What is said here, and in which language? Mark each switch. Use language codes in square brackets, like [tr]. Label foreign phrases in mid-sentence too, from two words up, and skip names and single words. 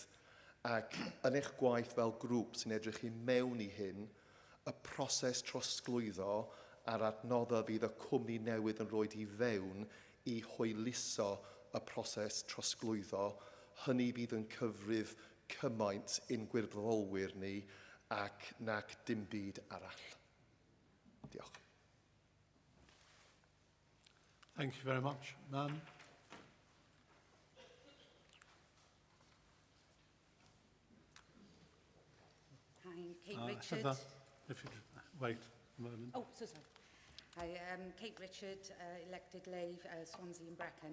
[cy] Ac yn eich gwaith fel grŵp sy'n edrych i mewn i hyn, y proses trosglwyddo a'r adnoddau fydd y cwmni newydd yn rhoi i fewn i hwyluso y proses trosglwyddo, hynny bydd yn cyfrif cymaint i'n gwirfoddolwyr ni ac nac dim byd arall. Diolch. [en] Thank you very much. Ma'am? Hi, Kate Richard. Heather, if you wait a moment. Oh, so sorry. Hi, Kate Richard, elected Lave, Swansea and Brecon.